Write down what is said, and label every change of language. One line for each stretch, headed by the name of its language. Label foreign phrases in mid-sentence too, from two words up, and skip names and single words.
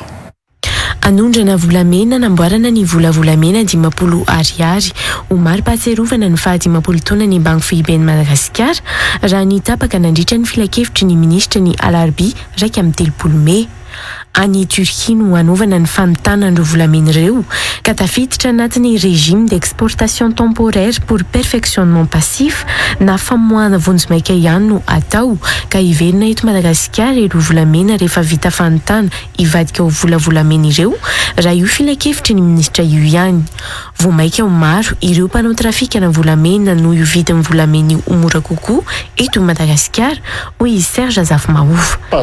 Malagasy: Anondrana volamena namboarana ny volamena 10 ariary ho mari-pahatsiarovana ny 10 taona ny Banque FOIB ny Madagasikara raha nitapaka nandritra ny filan-kevitry ny ministra ny Alarbi 3 Mey. Any Turquie no anaovana ny fanotanan'ireo volamena ireo ka tafiditra anatin'ny
French: régime d'exportation temporaire pour perfectionnement passif
Malagasy: na famoahana vonjy-maika ihany no atao ka hiverina eto Madagasikara ireo volamena rehefa vita fanotana hivadika ho volamena ireo raha io filan-kevitry ny ministra io ihany. Voamaika ho maro ireo mpanao trafikana volamena no io vidin'ny volamena io mora kokoa eto Madagasikara hoy Serge Zafmaova.